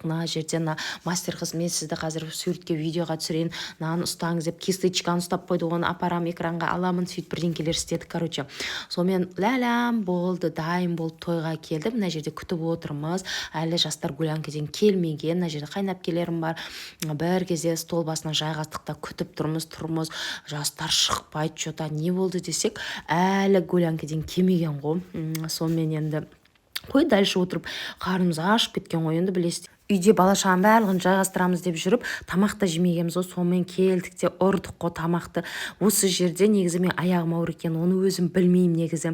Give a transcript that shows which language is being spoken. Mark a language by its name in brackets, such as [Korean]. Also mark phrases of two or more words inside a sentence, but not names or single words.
[Kazakh] Мына жерде мастер қыз, мен сізді қазір суретке, видеоға түсірейін, мынаны ұстаңыз деп кисточканы ұстап қойды, оны апарам экранға аламын, сөйтіп бірдеңкелер істедік, короче. Сонымен ләләм болды, дайын болып тойға келді. Мына жерде күтіп отырмыз, әлі жастар гулянкеден келмеген. Мына жерде қайнапкелерім бар. Бір кезде стол басына жайғастық та күтіп тұрмыз, жастар шықпайды, [Russian] что-то не [Kazakh] болды десек, әлі гулянкеден келмеген ғой. Сонымен енді қой дальше отырып қарнымыз ашып кеткен ғой, енді білесіз. Үйде бала-шағаның барлығын жайғастырамыз деп жүріп, тамақ та жемегенбіз ғой. Сонымен келдік те ұрдық қой тамақты. Осы жерде негізі мен аяғым ауыр екен, оны өзім білмеймін негізі.